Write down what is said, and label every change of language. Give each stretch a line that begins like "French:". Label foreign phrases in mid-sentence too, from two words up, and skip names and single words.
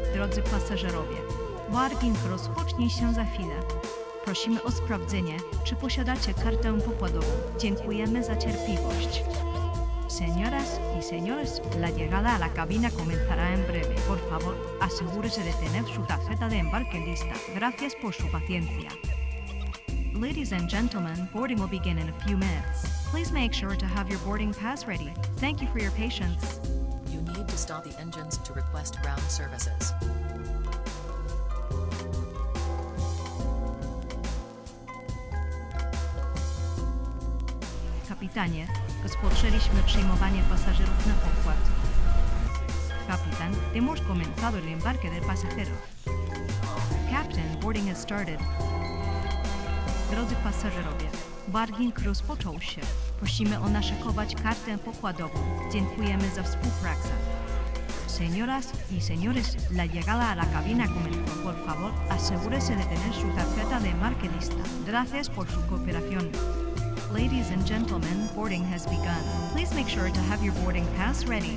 Polish: Drodzy pasażerowie, boarding rozpocznie się za chwilę. Prosimy o sprawdzenie, czy posiadacie kartę pokładową. Dziękujemy za cierpliwość.
Spanish: Señoras y señores, la llegada a la cabina comenzará en breve. Por favor, asegúrese de tener su tarjeta de embarque lista. Gracias por su paciencia.
English: Ladies and gentlemen, boarding will begin in a few minutes. Please make sure to have your boarding pass ready. Thank you for your patience. You need to stop the engines to request ground services.
Polish: Kapitanie, rozpoczęliśmy przyjmowanie pasażerów na pokład.
Spanish: Kapitan, hemos comenzado el embarque de pasajeros.
English: Captain, boarding has started.
Polish: Drodzy pasażerowie, boarding rozpoczął się. Prosimy o naszykować kartę pokładową. Dziękujemy za współpracę.
Spanish: Señoras y señores, la llegada a la cabina comenzó. Por favor, asegúrese de tener su tarjeta de embarque lista. Gracias por su cooperación.
English: Ladies and gentlemen, boarding has begun. Please make sure to have your boarding pass ready.